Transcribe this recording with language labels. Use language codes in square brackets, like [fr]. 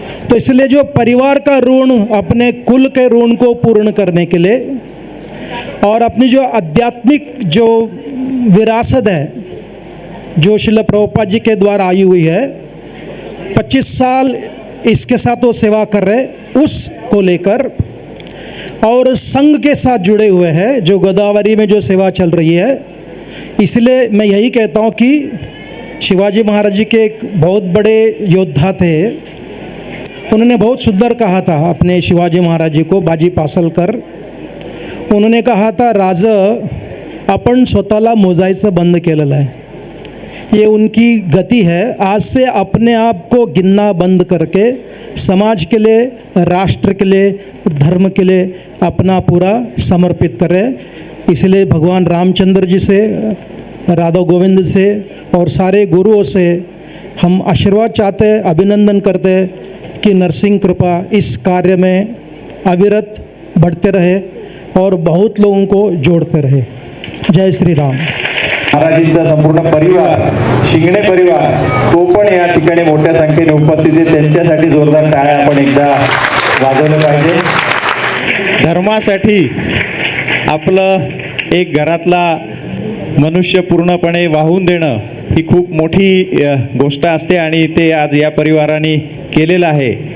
[hi] तो इसलिए जो परिवार का ऋण, अपने कुल के ऋण को पूर्ण करने के लिए और अपनी जो आध्यात्मिक जो विरासत है जो श्रील प्रभुपाद जी के द्वारा आई हुई है, 25 साल इसके साथ वो सेवा कर रहे, उसको लेकर और संघ के साथ जुड़े हुए हैं जो गोदावरी में जो सेवा चल रही है। इसलिए मैं यही कहता हूँ कि शिवाजी महाराज जी के एक बहुत बड़े योद्धा थे। उन्होंने बहुत सुंदर कहा था अपने शिवाजी महाराज जी को, बाजी पासलकर, उन्होंने कहा था, [mr] राज आपण स्वतःला मोजायचं बंद केलेलं आहे। [hi] ये उनकी गति है। आज से अपने आप को गिनना बंद करके समाज के लिए, राष्ट्र के लिए, धर्म के लिए अपना पूरा समर्पित करें। इसलिए भगवान रामचंद्र जी से, राधा गोविंद से और सारे गुरुओं से हम आशीर्वाद चाहते, अभिनंदन करते कि नरसिंह कृपा इस कार्य में अविरत बढ़ते रहे और बहुत लोगों को जोड़ते रहे। जय श्री राम। [mr] महाराजींचा संपूर्ण परिवार, शिंगणे परिवार, तो पण या ठिकाणी मोठ्या संख्येने उपस्थित आहे। त्यांच्यासाठी जोरदार टाळ्या आपण एकदा वाजवलं पाहिजे। धर्मासाठी आपलं एक घरातला मनुष्य पूर्णपणे वाहून देणं ही खूप मोठी गोष्ट असते आणि ते आज या परिवाराने केलेलं आहे।